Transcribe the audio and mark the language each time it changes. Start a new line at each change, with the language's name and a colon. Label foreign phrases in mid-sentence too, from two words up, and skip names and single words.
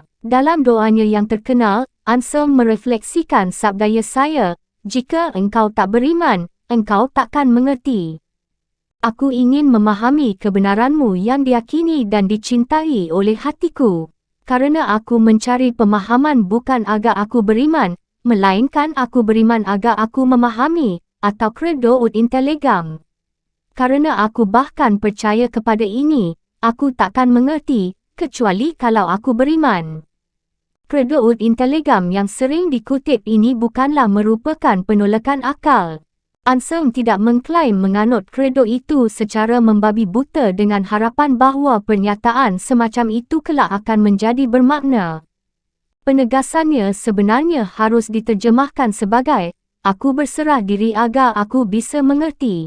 Indonesian: Dalam doanya yang terkenal, Anselm merefleksikan sabda Yesaya, "Jika engkau tak beriman, engkau takkan mengerti. Aku ingin memahami kebenaranmu yang diyakini dan dicintai oleh hatiku. Karena aku mencari pemahaman bukan agar aku beriman, melainkan aku beriman agar aku memahami, atau
Latin: credo ut intellegam.
Indonesian: Karena aku bahkan percaya kepada ini, aku takkan mengerti, kecuali kalau aku beriman."
Latin: Credo ut intellegam
Indonesian: yang sering dikutip ini bukanlah merupakan penolakan akal. Anselm tidak mengklaim menganut credo itu secara membabi buta dengan harapan bahawa pernyataan semacam itu kelak akan menjadi bermakna. Penegasannya sebenarnya harus diterjemahkan sebagai, "Aku berserah diri agar aku bisa mengerti."